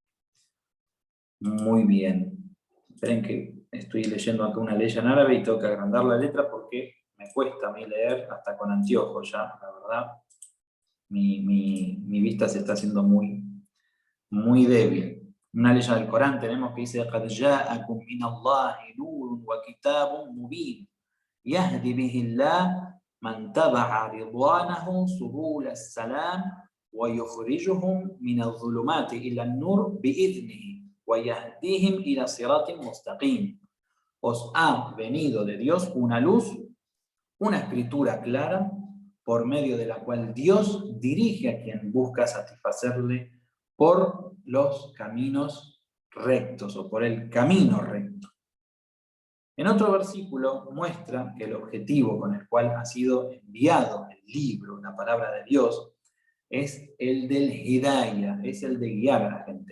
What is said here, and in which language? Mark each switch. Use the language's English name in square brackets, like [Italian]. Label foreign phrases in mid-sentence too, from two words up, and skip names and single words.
[Spanish] Muy bien. Esperen que estoy leyendo acá una ley en árabe y tengo que agrandar la letra porque me cuesta a mí leer hasta con anteojos ya, la verdad. Mi vista se está haciendo muy, muy débil. Una ley del Corán tenemos que dice [Arabic] قَدْ جَاءَكُمْ مِنَ اللَّهِ نُورٌ وَكِتَابٌ مُبِينٌ يَهْدِي بِهِ اللَّهُ مَنْ تَبَعَ رِضْوَانَهُ سُبُلَ السَّلَامِ وَيُخْرِجُهُمْ مِنَ الظُّلُمَاتِ إِلَى النُّورِ بِإِذْنِهِ وَيَهْدِيهِمْ إِلَى صِرَاطٍ مُسْتَقِيمٍ. [Spanish] Os ha venido de Dios una luz, una escritura clara, por medio de la cual Dios dirige a quien busca satisfacerle por los caminos rectos o por el camino recto. En otro versículo muestra que el objetivo con el cual ha sido enviado el libro, la palabra de Dios, es el del hidayah, es el de guiar a la gente.